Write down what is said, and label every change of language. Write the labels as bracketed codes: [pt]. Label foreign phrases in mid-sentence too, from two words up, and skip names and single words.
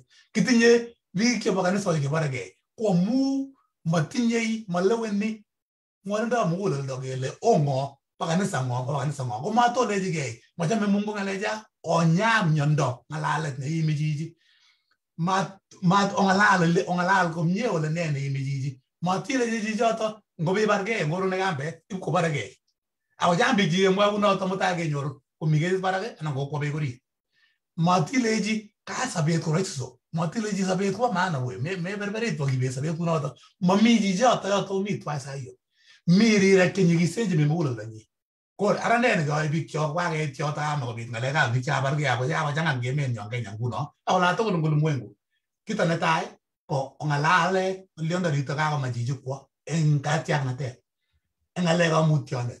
[kln] Kitinye biik chebo kanisosiek chebaregei ko amu matinyei maleweni ng'wonindab muguleldo kele ong'o pa kanisa ng'o ko matolechigei machame Mungu ng'alecha onya myondo ng'alalet neimi chichi mat ong'alal komye ole ne neimi chichi matilechi chichoto ngobibargei ngoro nekambet ipkobaregei ako chang biik chikemwa kunoto mutai kenyoru komi ketit barak anan kokwo beek orit matilechi ka sabet ko roiso matilechi sabet ko maana we meberberit pokibet sabet kunoto mami chichoto yoto mi twice ayo mi rirek chenyikisen chemi muguleldanyi ko ara ne nekyoe biik chok wakeit choto amakobit ng'alekab biik chabargei ako chang'an emenyo Kenya nguno ako la tugul eng ulimwengu. Kito netai ko ong'alale ng'olyondonito kakomach chichi kwo eng katiaknatet eng ng'alekab mutyonet.